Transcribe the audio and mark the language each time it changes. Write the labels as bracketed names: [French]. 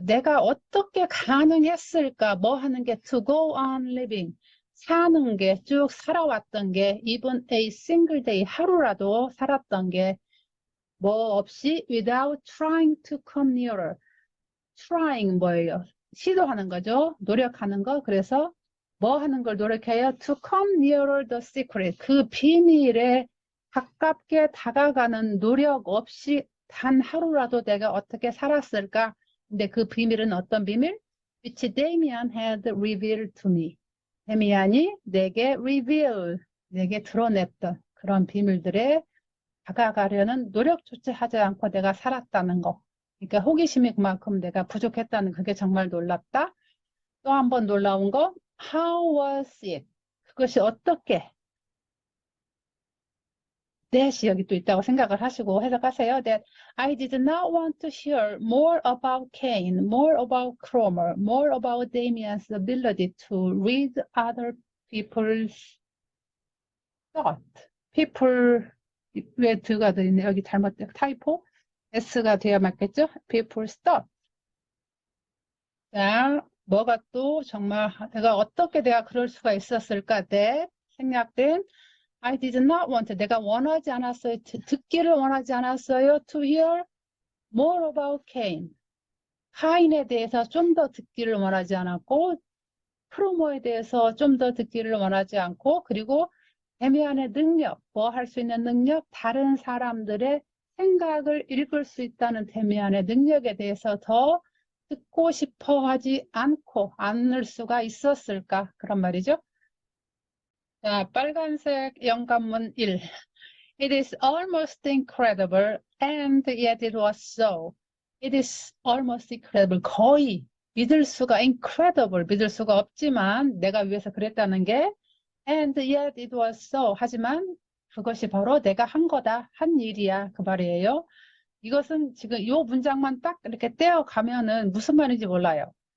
[Korean] 내가 어떻게 가능했을까? 뭐 하는 게 [English] to go on living. 사는 게 쭉 살아왔던 게 even a single day [Korean] 하루라도 살았던 게 뭐 없이 [English] without trying to come nearer. [Korean] trying 뭐예요? 시도하는 거죠. 노력하는 거. 그래서 뭐 하는 걸 노력해요? [English] to come nearer the secret. [Korean] 그 비밀에 가깝게 다가가는 노력 없이 단 하루라도 내가 어떻게 살았을까? 근데 그 비밀은 어떤 비밀? [English] Which Damien had revealed to me. [Korean] 데미안이 내게 내게 드러냈던 그런 비밀들에 다가가려는 노력조차 하지 않고 내가 살았다는 거. 그러니까 호기심이 그만큼 내가 부족했다는 그게 정말 놀랍다. 또 한 번 놀라운 거, [English] how was it? [Korean] 그것이 어떻게? that이 여기 또 있다고 생각을 하시고 해석하세요. [English] That I did not want to hear more about Cain, more about Cromer, more about Damien's ability to read other people's thought. [Korean] people, 왜 드가 들어있네. 여기 잘못된 타이포. S가 돼야 맞겠죠? people's thought. 자, 뭐가 또 정말 어떻게 내가 그럴 수가 있었을까? that 생략된 I did not want, 내가 원하지 않았어요. 듣기를 원하지 않았어요. [English] To hear more about Cain. [Korean] 카인에 대해서 좀 더 듣기를 원하지 않았고, 크로모에 대해서 좀 더 듣기를 원하지 않고, 그리고 데미안의 능력, 뭐 할 수 있는 능력, 다른 사람들의 생각을 읽을 수 있다는 데미안의 능력에 대해서 더 듣고 싶어 하지 않을 수가 있었을까? 그런 말이죠. 자, 빨간색 영감문 1. [English] It is almost incredible and yet it was so. It is almost incredible. [Korean] 거의 믿을 수가 incredible. 믿을 수가 없지만 내가 위해서 그랬다는 게 [English] and yet it was so. [Korean] 하지만 그것이 바로 내가 한 거다. 한 일이야. 그 말이에요. 이것은 지금 이 문장만 딱 이렇게 떼어가면은 무슨 말인지 몰라요.